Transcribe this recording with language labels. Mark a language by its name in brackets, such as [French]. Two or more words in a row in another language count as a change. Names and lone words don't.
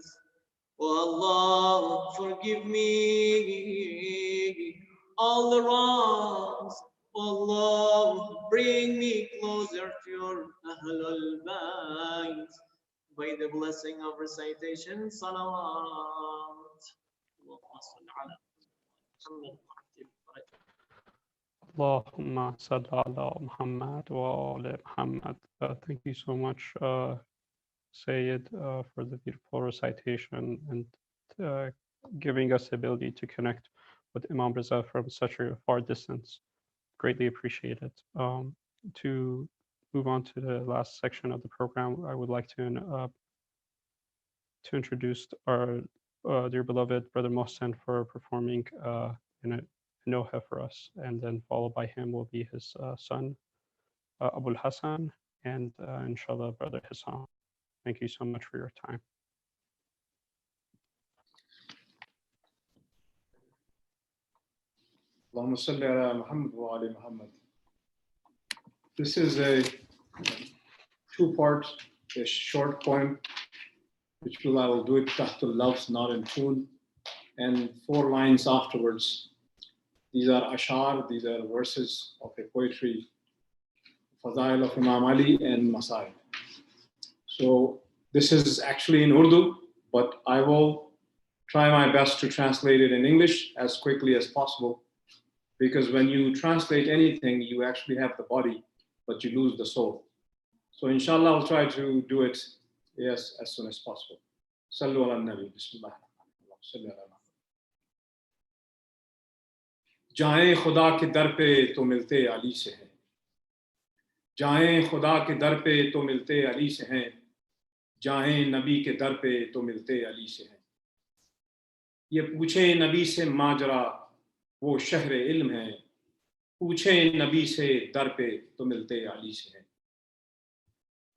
[English] Oh Allah, forgive me all the wrongs. Oh Allah, bring me closer to your [Arabic] أهل البيت [English] by the blessing of recitation salawat. [Arabic] اللهم صل على محمد وعلى محمد. [English] Thank you so much, Sayyid, for the beautiful recitation and giving us the ability to connect with Imam Reza from such a far distance. Greatly appreciate it. To move on to the last section of the program, I would like to introduce our dear beloved brother Mohsen for performing in a Noha for us, and then followed by him will be his son Abul Hassan, and inshallah brother Hassan. Thank you so much for your time. [Arabic] اللهم صل على محمد وعلى محمد. [English] This is a two-part, a short poem, which I will do it [Arabic] تحت اللفظ, [English] not in full, and 4 lines afterwards. These are ashar, these are verses of a poetry, Fadail of Imam Ali and Masail. So this is actually in Urdu, but I will try my best to translate it in English as quickly as possible, because when you translate anything, you actually have the body, but you lose the soul. So inshallah, I'll try to do it, yes, as soon as possible. [Arabic] صلوا على النبي، بسم الله. [Urdu] جائیں خدا کے در پہ تو ملتے علی سے ہیں، جائیں خدا کے در پہ تو ملتے علی سے ہیں، جائیں نبی کے در پہ تو ملتے علی سے ہیں. یہ پوچھیں نبی سے ماجرا، وہ شہر علم ہے، پوچھیں نبی سے در پہ تو ملتے علی سے ہیں.